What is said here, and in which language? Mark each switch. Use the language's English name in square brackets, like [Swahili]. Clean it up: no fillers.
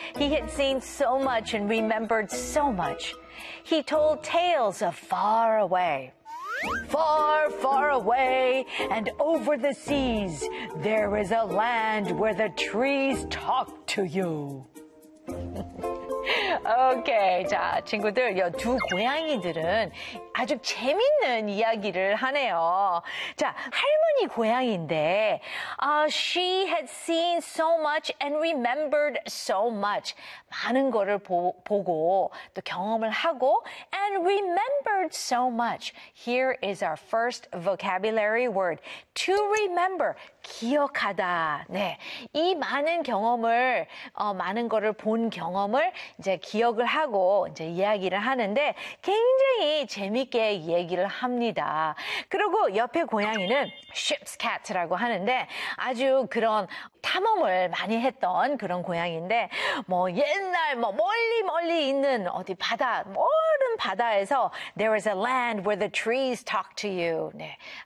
[English] He had seen so much and remembered so much. He told tales of far away. Far, far away, and over the seas, there is a land where the trees talk to you. [Korean] Okay, 자, 친구들, 요 두 고양이들은 아주 재밌는 이야기를 하네요. 자, 할머니 고양이인데, [English] she had seen so much and remembered so much. [Korean] 많은 거를 보고 또 경험을 하고 [English] and remembered so much. Here is our first vocabulary word. To remember, [Korean] 기억하다. 네, 이 많은 경험을 많은 거를 본 경험을 이제 기억을 하고 이제 이야기를 하는데 굉장히 재밌게 얘기를 합니다. 그리고 옆에 고양이는 ship's cat라고 하는데 아주 그런 탐험을 많이 했던 그런 고양인데 뭐 옛날 뭐 멀리 멀리 있는 어디 바다 먼 바다에서 [English] there is a land where the trees talk to you. 네,